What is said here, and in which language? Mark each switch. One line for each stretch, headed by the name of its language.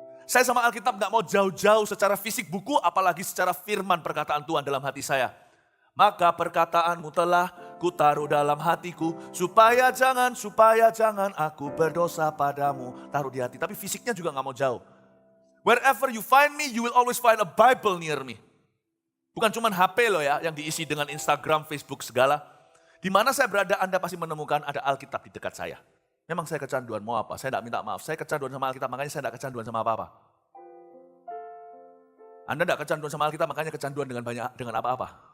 Indonesian: Saya sama Alkitab gak mau jauh-jauh secara fisik buku, apalagi secara firman perkataan Tuhan dalam hati saya. Maka perkataanmu telah kutaruh dalam hatiku, supaya jangan aku berdosa padamu. Taruh di hati, tapi fisiknya juga gak mau jauh.
English: Wherever you find me, you will always find a Bible near me.
Indonesian: Bukan cuma HP loh ya, yang diisi dengan Instagram, Facebook segala. Di mana saya berada, Anda pasti menemukan ada Alkitab di dekat saya. Memang saya kecanduan, mau apa? Saya tidak minta maaf, saya kecanduan sama Alkitab, makanya saya tidak kecanduan sama apa-apa. Anda tidak kecanduan sama Alkitab, makanya kecanduan dengan apa-apa.